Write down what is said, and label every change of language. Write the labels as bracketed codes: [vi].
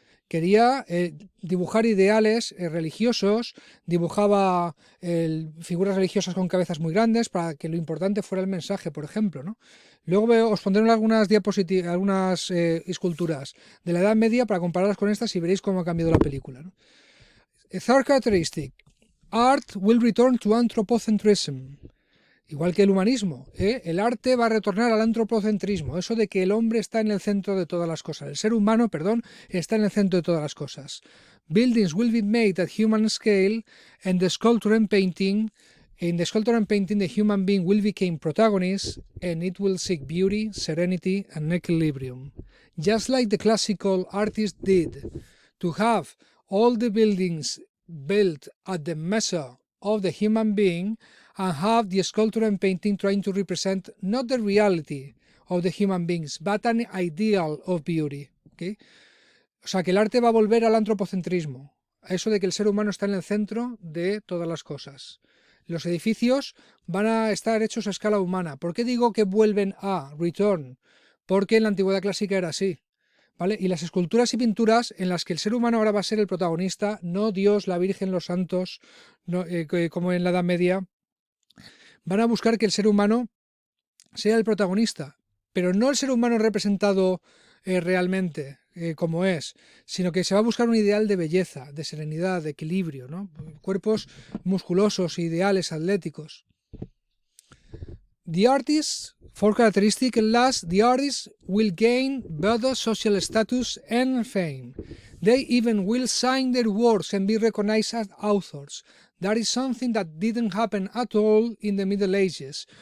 [es] Quería dibujar ideales religiosos, dibujaba figuras religiosas con cabezas muy grandes para que lo importante fuera el mensaje, por ejemplo, ¿no? Luego os pondré algunas diapositivas, algunas esculturas de la Edad Media para compararlas con estas y veréis cómo ha cambiado la película, ¿no? [en] A third characteristic, art will return to anthropocentrism. [es] Igual que el humanismo, el arte va a retornar al antropocentrismo, eso de que el hombre está en el centro de todas las cosas, el ser humano, está en el centro de todas las cosas. [en] Buildings will be made at human scale, and the sculpture and painting, in the sculpture and painting the human being will become protagonist, and it will seek beauty, serenity, and equilibrium. Just like the classical artists did, to have all the buildings built at the measure of the human being, and have the sculpture and painting trying to represent not the reality of the human beings, but an ideal of beauty. ¿Okay? [es] O sea que el arte va a volver al antropocentrismo, a eso de que el ser humano está en el centro de todas las cosas. Los edificios van a estar hechos a escala humana. ¿Por qué digo que vuelven a return? Porque en la antigüedad clásica era así. ¿Vale? Y las esculturas y pinturas en las que el ser humano ahora va a ser el protagonista, no Dios, la Virgen, los santos, no, como en la Edad Media, van a buscar que el ser humano sea el protagonista, pero no el ser humano representado realmente como es, sino que se va a buscar un ideal de belleza, de serenidad, de equilibrio, ¿no? Cuerpos musculosos, ideales, atléticos. [en] The artist, fourth characteristic, and last, the artist will gain better social status and fame. They even will sign their works and be recognized as authors. That is something that didn't happen at all in the Middle Ages.